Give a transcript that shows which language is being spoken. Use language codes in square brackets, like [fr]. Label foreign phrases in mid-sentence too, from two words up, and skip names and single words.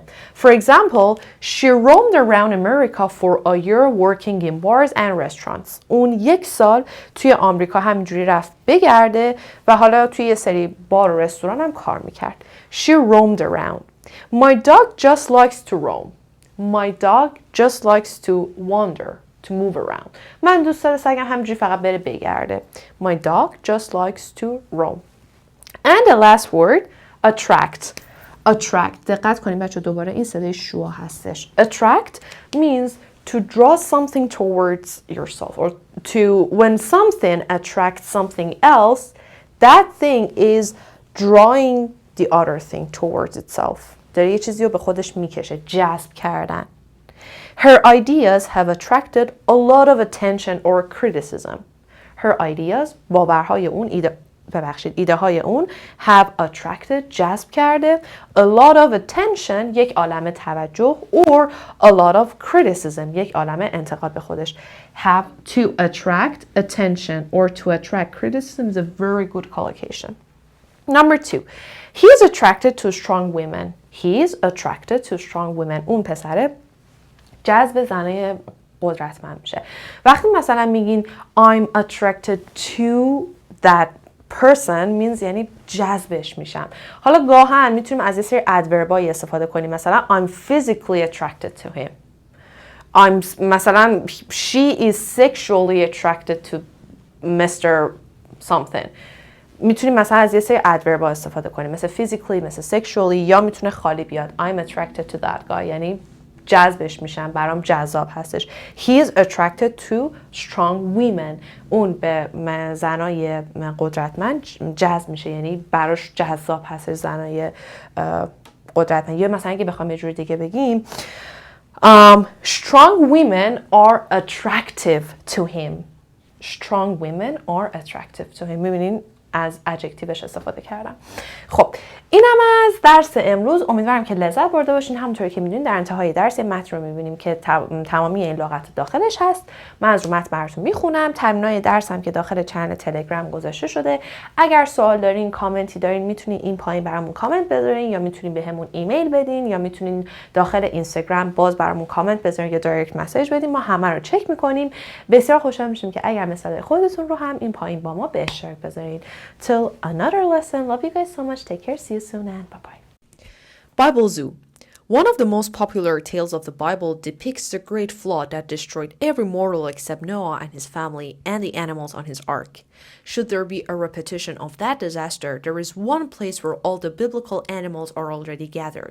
[en] For example, she roamed around America for a year working in bars and restaurants. [fa] اون 1 سال توی آمریکا همینجوری رفت بگرده و حالا توی یه سری بار و رستوران هم کار میکرد. [en] She roamed around. My dog just likes to roam. My dog just likes to wander. To move around. [fa] من دوست دارم سگم همینجوری فقط بره بگرده. [en] My dog just likes to roam. And the last word, attract. Attract. [fa] دقت کنید بچه، دوباره این صدای شو هستش. [en] Attract means to draw something towards yourself or to when something attracts something else, that thing is drawing the other thing towards itself. [fa] داره یه چیزی رو به خودش میکشه، جذب کردن. [en] Her ideas have attracted a lot of attention or criticism. Her ideas, [fa] باورهای اون، ایده های اون [en] have attracted، [fa] جذب کرده، [en] a lot of attention، [fa] یک عالمه توجه، [en] or a lot of criticism، [fa] یک عالمه انتقاد به خودش. [en] Have to attract attention or to attract criticism is a very good collocation. Number 2, he is attracted to strong women. He is attracted to strong women. [fa] اون پسره جذب زنای قدرتمند میشه. وقتی مثلا میگین [en] I'm attracted to that person means [fa] یعنی جذبش میشم. حالا گاهن میتونیم از یه سری ادوربایی استفاده کنیم، مثلا [en] I'm physically attracted to him. مثلا she is sexually attracted to Mr. something. [fa] میتونیم مثلا از یه سری ادوربا استفاده کنیم، مثل physically، مثل sexually، یا میتونه خالی بیاد [en] I'm attracted to that guy، [fa] یعنی جذبش میشم، برام جذاب هستش. [en] He is attracted to strong women. [fa] اون به زنای قدرتمند جذب میشه، یعنی براش جذاب هستش زنای قدرتمند. یا مثلا اگه بخوام یه جور دیگه بگیم [en] strong women are attractive to him. Strong women are attractive to him. [fa] میبینین از ادجکتیوش استفاده کردم. خب اینم از درس امروز. امیدوارم که لذت برده باشین. همونطوری که میدونید در انتهای درس یه متن رو میبینیم که تمامی این لغات داخلش هست. من از رو متن براتون میخونم. تمرینای درس هم که داخل چنل تلگرام گذاشته شده. اگر سوال دارین، کامنتی دارین، میتونین این پایین برامون کامنت بذارین، یا میتونین بهمون ایمیل بدین، یا میتونین داخل اینستاگرام باز برامون کامنت بذارین یا [en] direct message [fa] بدین. ما همه رو چک میکنیم. بسیار خوشحال میشیم که اگر مثال خودتون رو هم این پایین با ما به اشتراک بذارین. [en] Till another lesson. Love you guys so much. Take care. See you soon and bye-bye. Bible Zoo. One of the most popular tales of the Bible depicts the great flood that destroyed every mortal except Noah and his family and the animals on his ark. Should there be a repetition of that disaster, there is one place where all the biblical animals are already gathered.